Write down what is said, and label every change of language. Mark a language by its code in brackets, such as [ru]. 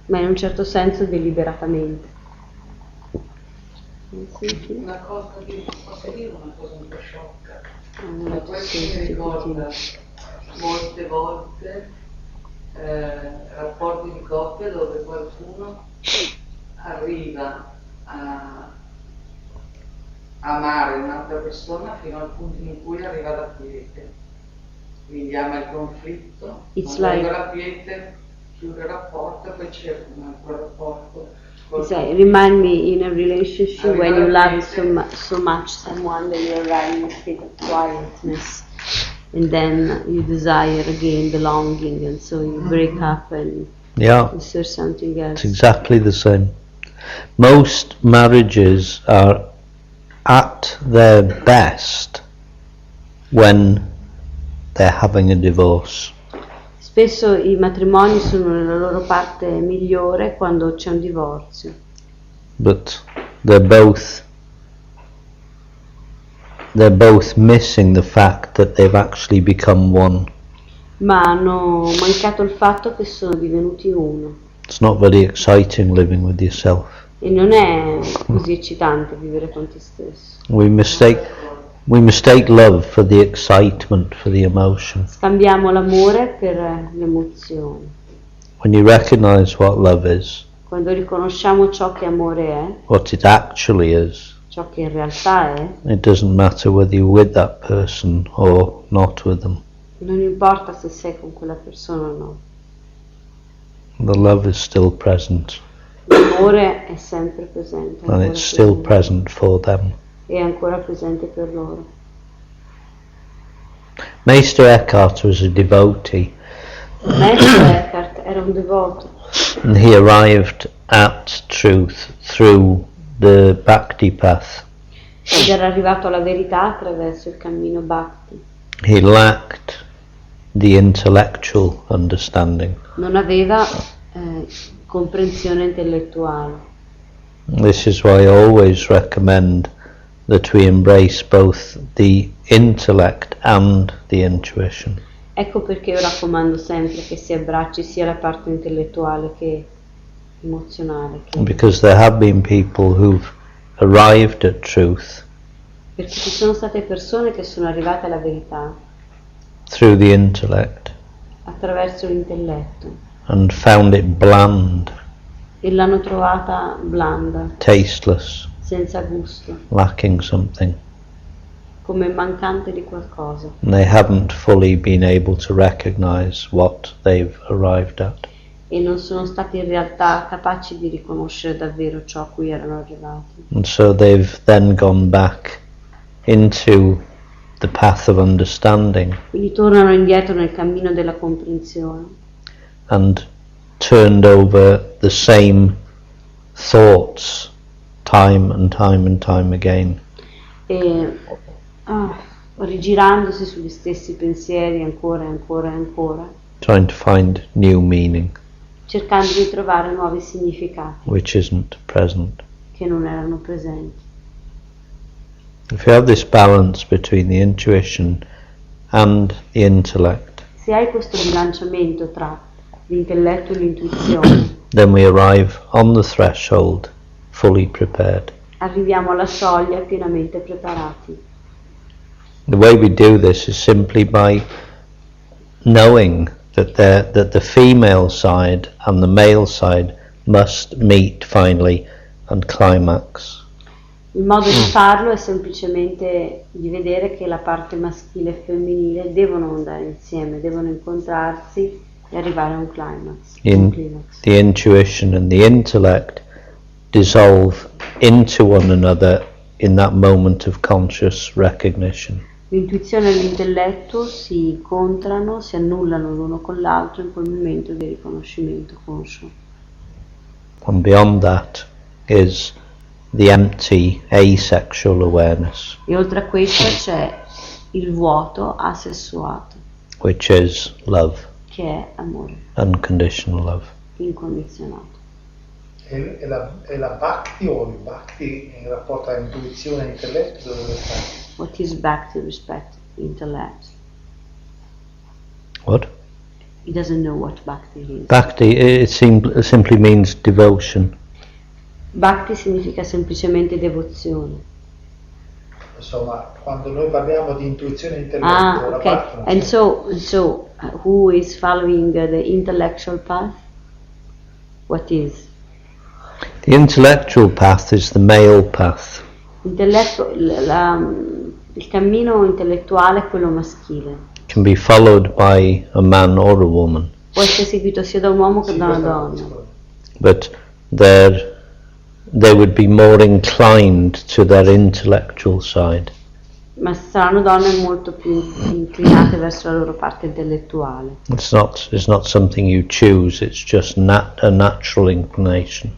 [it] Ma in un certo senso deliberatamente. Una cosa che posso dire, una cosa un po' sciocca. Allora, Questo mi ricorda molte volte rapporti di coppia dove qualcuno arriva a amare un'altra persona fino al punto in cui arriva alla quiete. Quindi ama il conflitto, [en] It's [it] quando [en] like- [it] arriva alla quiete chiude il rapporto e poi c'è un altro rapporto [en] Remind me in a relationship when you love so much someone that you arrive in a state of quietness and then you desire again belonging and so you break up and you search something else. It's exactly the same. Most marriages are at their best when they're having a divorce. [it] Spesso i matrimoni sono nella loro parte migliore quando c'è un divorzio. [en] But they're both missing the fact that they've actually become one. [it] Ma hanno mancato il fatto che sono divenuti uno. [en] It's not very exciting living with yourself. [it] E non è così eccitante vivere con te stesso. [en] We mistake love for the excitement, for the emotion. [it] Scambiamo l'amore per l'emozione. [en] When you recognize what love is, [it] Quando riconosciamo ciò che amore è, [en] what it actually is, [it] ciò che in realtà è, [en] it doesn't matter whether you're with that person or not with them. [it] non importa se sei con quella persona o no. [en] The love is still present, [it] L'amore è sempre presente. [en] and it's still present for them. [it] È ancora presente per loro. [en] Meister Eckhart was a devotee, [it] Maestro Eckhart era un devoto [en] and he arrived at truth through the Bhakti path. [it] ed era arrivato alla verità attraverso il cammino Bhakti. [en] He lacked the intellectual understanding. [it] Non aveva comprensione intellettuale. [en] This is why I always recommend that we embrace both the intellect and the intuition. [it] Ecco perché io raccomando sempre che si abbracci sia la parte intellettuale che emozionale. [en] Because there have been people who've arrived at truth [it] Perché ci sono state persone che sono arrivate alla verità [en] through the intellect [it] attraverso l'intelletto [en] and found it bland, [it] e l'hanno trovata blanda, [en] tasteless, [it] senza gusto, [en] lacking something. [it] come mancante di qualcosa. [en] And they haven't fully been able to recognize what they've arrived at. [it] E non sono stati in realtà capaci di riconoscere davvero ciò a cui erano arrivati. [en] And so they've then gone back into the path of understanding [it] Quindi tornano indietro nel cammino della comprensione [en] and turned over the same thoughts time and time and time again. [it] e rigirandosi sugli stessi pensieri ancora e ancora e ancora, [en] Trying to find new meaning, [it] cercando di trovare nuovi significati [en] which isn't present. [it] che non erano presenti. [en] If you have this balance between the intuition and the intellect, [it] Se hai questo bilanciamento tra l'intelletto e l'intuizione, [en] then we arrive on the threshold fully prepared. [it] arriviamo alla soglia pienamente preparati. [en] The way we do this is simply by knowing that the female side and the male side must meet finally and climax. [it] Il modo di farlo è semplicemente di vedere che la parte maschile e femminile devono andare insieme, devono incontrarsi e arrivare a un climax. [en] The intuition and the intellect dissolve into one another in that moment of conscious recognition. [it] L'intuizione e l'intelletto si incontrano, si annullano l'uno con l'altro in quel momento di riconoscimento conscio. [en] And beyond that is the empty asexual awareness, [it] E oltre a questo c'è il vuoto asessuato, [en] which is love, [it] che è amore [en] unconditional love. [it] incondizionato. E la bhakti o il bhakti in rapporto a intuizione e intelletto dove sta? [en] What is bhakti respect intellect? What? He doesn't know what bhakti is. Bhakti, it simply means devotion. [it] Bhakti significa semplicemente devozione. Insomma, quando noi parliamo di intuizione e intelletto, la [en] Okay. [it] bhakti non [en] And [it] c'è. [en] so who is following the intellectual path? What is? The intellectual path is the male path. [it] Intelletto, il cammino intellettuale è quello maschile. [en] Can be followed by a man or a woman, [it] Può essere seguito sia da un uomo che da una donna. [en] but their they would be more inclined to their intellectual side. [it] Ma saranno donne molto più inclinate verso la loro parte intellettuale. [en] It's not something you choose, it's just a natural inclination.